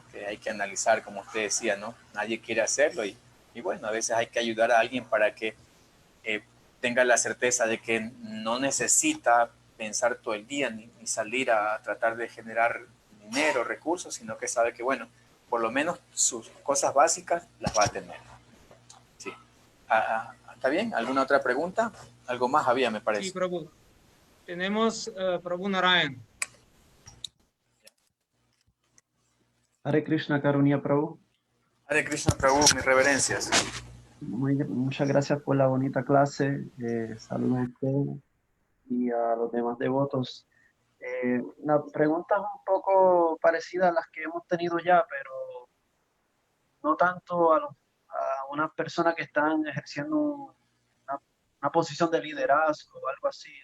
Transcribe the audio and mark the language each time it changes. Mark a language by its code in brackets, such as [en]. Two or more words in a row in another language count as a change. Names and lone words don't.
[es] Que hay que analizar, como usted decía, ¿no? Nadie quiere hacerlo y bueno, a veces hay que ayudar a alguien para que tenga la certeza de que no necesita pensar todo el día ni salir a tratar de generar dinero, recursos, sino que sabe que, bueno, por lo menos sus cosas básicas las va a tener. Sí. ¿Está bien? ¿Alguna otra pregunta? Algo más había, me parece. Sí, Prabhu. Tenemos Prabhu Narayan. Hare Krishna, Karunya Prabhu. Hare Krishna Prabhu, mis reverencias. Muchas gracias por la bonita clase. Saludos a usted y a los demás devotos. Una pregunta un poco parecida a las que hemos tenido ya, pero no tanto a unas personas que están ejerciendo una posición de liderazgo o algo así.